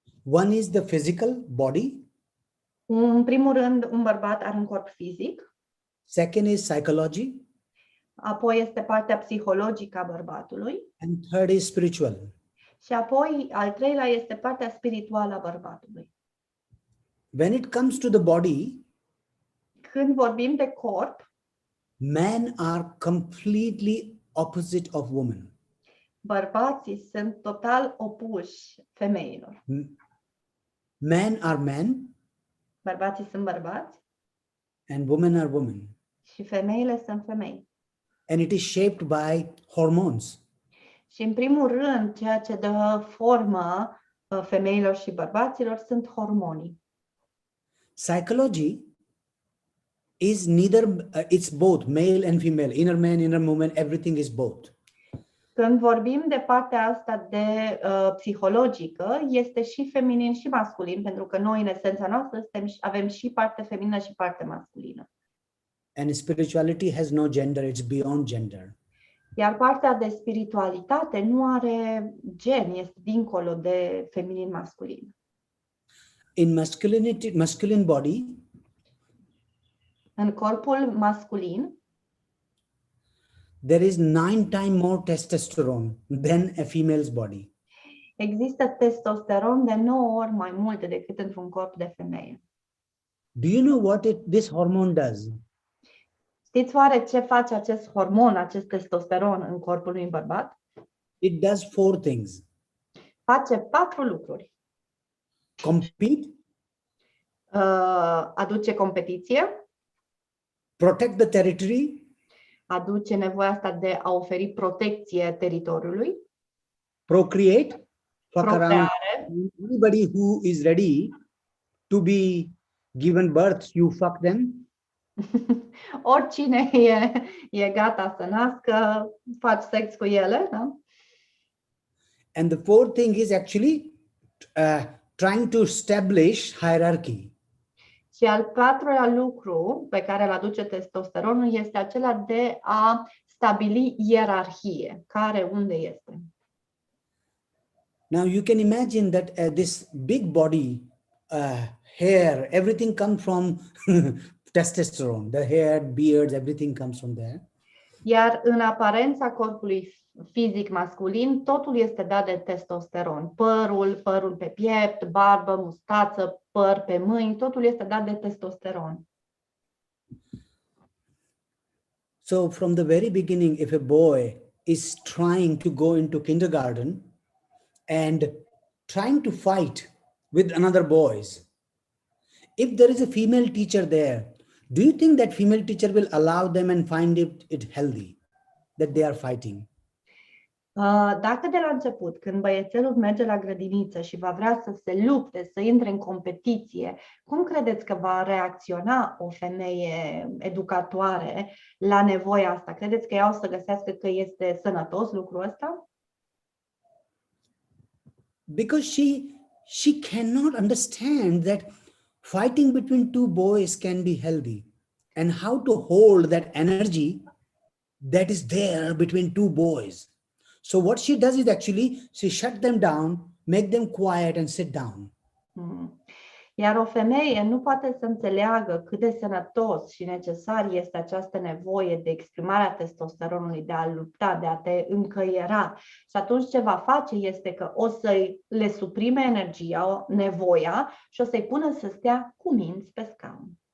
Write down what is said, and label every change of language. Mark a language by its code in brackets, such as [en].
[en] One is the physical body. [ro] În primul rând, un bărbat are un corp fizic. [en] Second is psychology. [ro] Apoi este partea psihologică a bărbatului. [en] And third is spiritual. [ro] Și apoi, al treilea este partea spirituală a bărbatului. [en] When it comes to the body, [ro] când vorbim de corp, [en] men are completely opposite of women. [ro] Bărbații sunt total opuși femeilor. [en] Men are men. [ro] Bărbații sunt bărbați. [en] And women are women. [ro] Și femeile sunt femei. [en] And it is shaped by hormones. [ro] Și în primul rând, ceea ce dă formă femeilor și bărbaților sunt hormonii. [en] Psychology is neither, it's both male and female, inner man, inner woman, everything is both. [ro] Când vorbim de partea asta de psihologică, este și feminin și masculin, pentru că noi, în esența noastră, avem și parte feminină și parte masculină. [en] And spirituality has no gender, it's beyond gender. [ro] Iar partea de spiritualitate nu are gen, este dincolo de feminin-masculin. [en] In masculine body, [ro] în corpul masculin, [en] there is 9 times more testosterone than a female's body. [ro] Există testosteron de 9 ori mai mult decât într-un corp de femeie. [en] Do you know what this hormone does? [ro] Știți oare ce face acest hormon, acest testosteron în corpul unui bărbat? [en] It does 4 things. [ro] Face 4 lucruri. [en] Compete, [ro] aduce competiție, [en] protect the territory, [ro] aduce nevoia asta de a oferi protecție teritoriului, [en] procreate, fuck around. [ro] procreare. [en] Anybody who is ready to be given birth, you fuck them. [ro] Oricine e gata să nască, faci sex cu ele, da? [en] And the fourth thing is actually trying to establish hierarchy. [ro] Și al patrulea lucru pe care îl aduce testosteronul este acela de a stabili ierarhie. Care, unde este? [en] Now you can imagine that this big body, hair, everything comes from testosterone. The hair, beards, everything comes from there. [ro] Iar în aparența corpului fizic masculin, totul este dat de testosteron. Părul pe piept, barbă, mustață, păr pe mâini, totul este dat de testosteron. [en] So from the very beginning, if a boy is trying to go into kindergarten and trying to fight with another boys, if there is a female teacher there, do you think that female teacher will allow them and find it healthy that they are fighting? [ro] Dacă de la început, când băiețelul merge la grădiniță și va vrea să se lupte, să intre în competiție, cum credeți că va reacționa o femeie educatoare la nevoia asta? Credeți că ea o să găsească că este sănătos lucrul ăsta? [en] Because she cannot understand that fighting between 2 boys can be healthy, and how to hold that energy that is there between 2 boys. So what she does is actually she shut them down, make them quiet and sit down. [ro] Iar o femeie nu poate să înțeleagă cât de sănătos și necesar este această nevoie de exprimarea testosteronului, de a lupta, de a te încăiera. Și atunci ce va face este că o să le suprime energia, nevoia și o să-i pună să stea cu minți pe scaun.